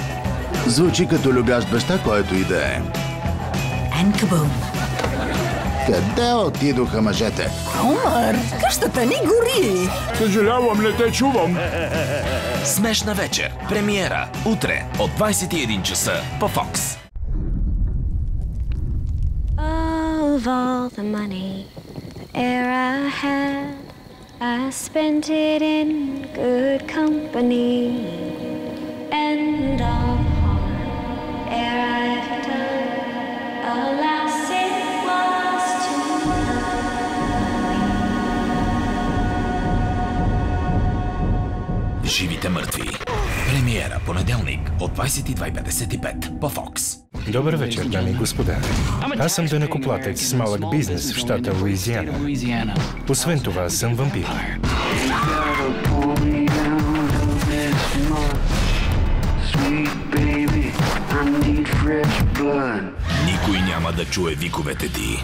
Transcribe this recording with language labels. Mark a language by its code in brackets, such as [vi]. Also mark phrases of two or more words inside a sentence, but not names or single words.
[bg] Звучи като любящ баща, който и да е. Енкабум. Къде отидоха мъжете? Омър, къщата ни гори! Съжалявам, не те чувам. Смешна вечер. Премиера. Утре от 21 часа по Fox. [en] Of all the money I had, I spent it in good company. And all the harm I've done, alas, it was too late. [bg] Живите мъртви. Премиера понеделник от 22:55 по Fox. Добър вечер, дами и господа. Аз съм данъкоплатец с малък бизнес в щата Луизиана. Освен това, съм вампир. Никой няма да чуе виковете ти.